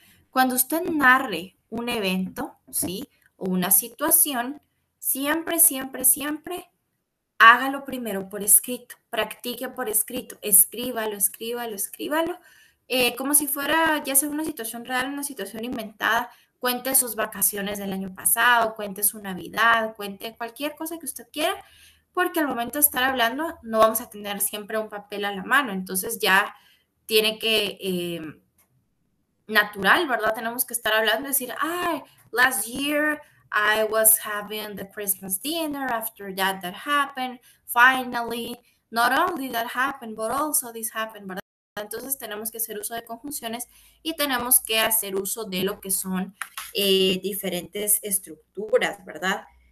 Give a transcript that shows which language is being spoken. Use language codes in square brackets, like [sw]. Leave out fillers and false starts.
[es] Cuando usted narre un evento, ¿sí? O una situación, siempre, siempre, siempre hágalo primero por escrito, practique por escrito, escríbalo, escríbalo, escríbalo, como si fuera ya sea una situación real, una situación inventada. Cuente sus vacaciones del año pasado, cuente su Navidad, cuente cualquier cosa que usted quiera, porque al momento de estar hablando no vamos a tener siempre un papel a la mano, entonces ya tiene que natural, ¿verdad? Tenemos que estar hablando y decir, ah, [en] last year I was having the Christmas dinner, after that happened, finally, not only that happened, but also this happened, ¿verdad? [es] Entonces tenemos que hacer uso de conjunciones y tenemos que hacer uso de lo que son diferentes estructuras, ¿verdad?